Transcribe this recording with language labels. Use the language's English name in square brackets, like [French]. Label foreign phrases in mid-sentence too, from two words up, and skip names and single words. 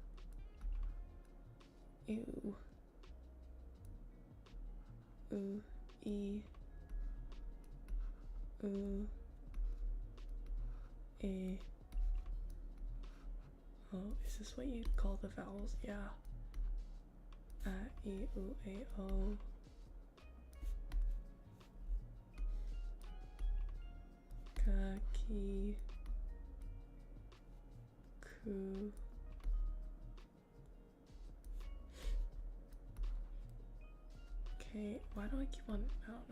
[English] Ew. Ooh. E. Ooh. A. Oh, is this what you call the vowels? Yeah. [Japanese] E, U, A, O. Ka, ki, ku. [English] Okay, why do I keep on? I don't know.